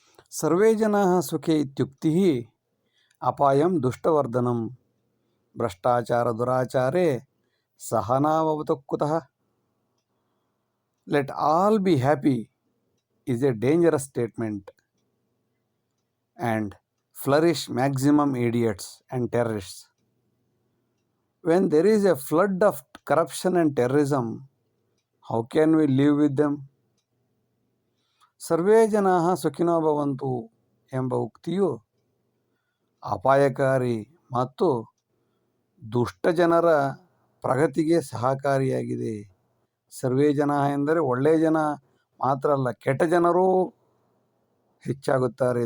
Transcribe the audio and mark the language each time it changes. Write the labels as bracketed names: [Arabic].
[Sanskrit] ಸರ್ವೇ ಜನಾಃ ಸುಖೇ ಇತ್ಯುಕ್ತಿ ಅಪಾಯಂ ದುಷ್ಟವರ್ಧನಂ ಭ್ರಷ್ಟಾಚಾರ ದುರಾಚಾರೇ ಸಹನಾವವತು ಕುತಃ. [English] Let all be happy is a dangerous statement, and flourish maximum idiots and terrorists. When there is a flood of corruption and terrorism, how can we live with them? [Sanskrit] ಸರ್ವೇ ಜನಾಃ ಸುಖಿನೋ ಭವಂತು [Kannada] ಎಂಬ ಉಕ್ತಿಯು ಅಪಾಯಕಾರಿ ಮತ್ತು ದುಷ್ಟ ಜನರ ಪ್ರಗತಿಗೆ ಸಹಕಾರಿಯಾಗಿದೆ. ಸರ್ವೇ ಜನ ಎಂದರೆ ಒಳ್ಳೆಯ ಜನ ಮಾತ್ರ ಅಲ್ಲ, ಕೆಟ್ಟ ಜನರೂ ಹೆಚ್ಚಾಗುತ್ತಾರೆ.